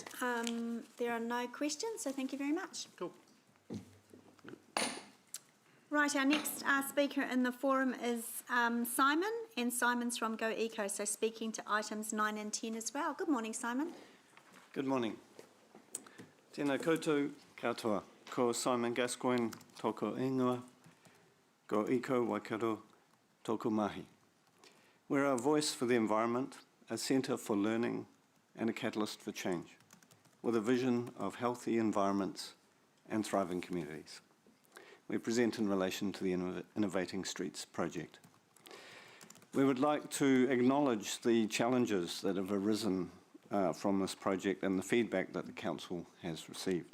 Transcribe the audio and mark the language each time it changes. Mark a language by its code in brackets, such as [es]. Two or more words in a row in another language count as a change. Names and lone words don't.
[en] There are no questions, so thank you very much. Cool. Right, our next speaker in the forum is Simon, and Simon's from Go Eco, so speaking to items 9 and 10 as well. Good morning, Simon. Good morning. [mi] Tēnā koutou katoa. Ko Simon Gascoigne toko ingoa. Go Eco Waikato toko mahi. [en] We're a voice for the environment, a centre for learning, and a catalyst for change, with a vision of healthy environments and thriving communities. We present in relation to the Innovating Streets project. We would like to acknowledge the challenges that have arisen from this project and the feedback that the Council has received.